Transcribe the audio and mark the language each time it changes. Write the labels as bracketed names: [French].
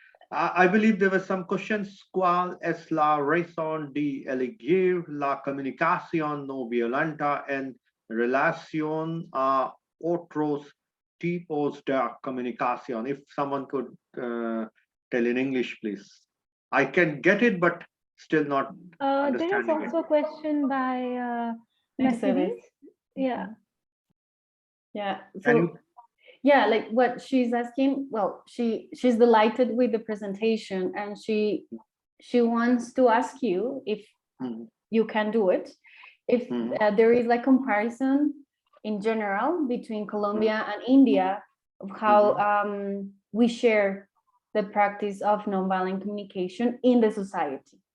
[English] I believe there were some questions. [Spanish] ¿Cuál es la razón de elegir la comunicación no violenta en relación a otros tipos de comunicación? [English] If someone could tell in English, please. I can get it, but still not understanding there is also it. a question by Mercedes. Yeah. So yeah, like what she's asking, well, she's delighted with the presentation, and she wants to ask you if you can do it, if there is like comparison in general between Colombia and India of how we share the practice of nonviolent communication in the society.